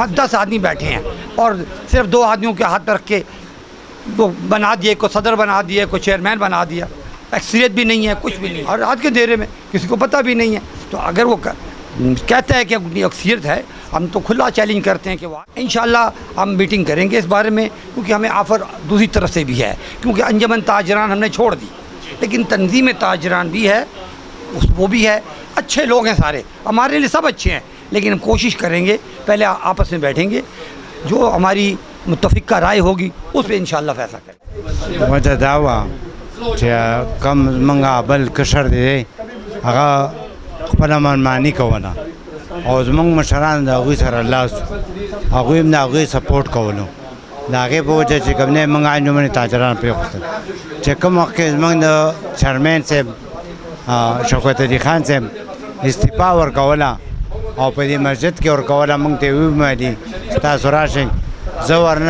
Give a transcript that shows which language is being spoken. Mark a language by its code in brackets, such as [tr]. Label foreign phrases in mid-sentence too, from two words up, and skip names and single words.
[ur] 10 آدمی بیٹھے ہیں اور صرف 2 آدمیوں کے ہاتھ رکھ کے وہ بنا دیے کو صدر بنا دیا کو چیئرمین بنا دیا اکثریت بھی نہیں ہے کچھ بھی نہیں اور آج کے دھیرے میں کسی کو پتہ بھی نہیں ہے تو اگر وہ کہتا ہے کہ اپنی اکثریت ہے ہم تو کھلا چیلنج کرتے ہیں کہ وہ انشاءاللہ ہم میٹنگ کریں گے اس بارے میں کیونکہ ہمیں آفر دوسری طرف سے بھی ہے کیونکہ انجمن تاجران ہم نے چھوڑ دی لیکن تنظیم تاجران بھی ہے وہ بھی ہے اچھے لوگ ہیں سارے ہمارے لیے سب اچھے ہیں لیکن ہم کوشش کریں گے پہلے آپس میں بیٹھیں گے جو ہماری متفقہ رائے ہوگی اس پہ انشاءاللہ فیصلہ کریں [ps] وجہ دعویٰ کم منگا بل کشر دے هغه خپل منمانی کوله او زمونږ مشران د هغوی سره لاس هغوی هم د هغوی سپورټ کولو د هغې په وجه چې کوم دی موږ انجمن تاجران پرېښودل چې کوم وخت کې زمونږ د چیرمین صاحب شوکت علي خان صاحب استعفا ورکوله او په دې مسجد کې ورکوله موږ ته یې وویل تاسو راشئ زه ورنه